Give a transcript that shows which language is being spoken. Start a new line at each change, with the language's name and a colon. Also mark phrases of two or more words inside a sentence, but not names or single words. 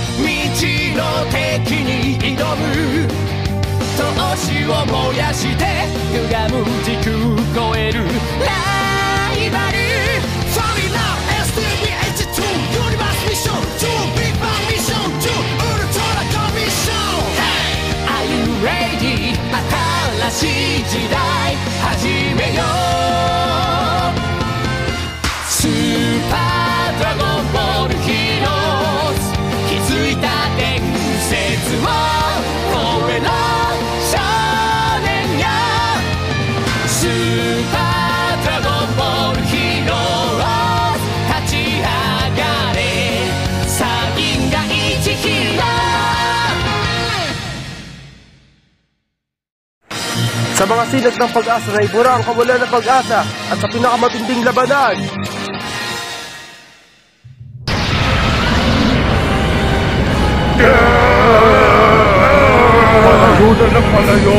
Japanese: 未知の敵に挑む闘志を燃やして歪む時空超えるライバル
English: Sorry now
Japanese: STBH2 ユニバースミッション2ビッグバンミッション2ウルトラコミッション
English: Are you ready?
Japanese: 新しい時代始めようスーパードラゴンボールヒーローズ気づいた伝説を超えろ少年よスーパードラゴンボールヒーローズ立ち上がれさあ銀河一ヒーロー
Filipino: Sa mga silat ng pag-asa na ibura ang kawalan ng pag-asa at sa pinakamatinding labanan. Palayo na ng palayo!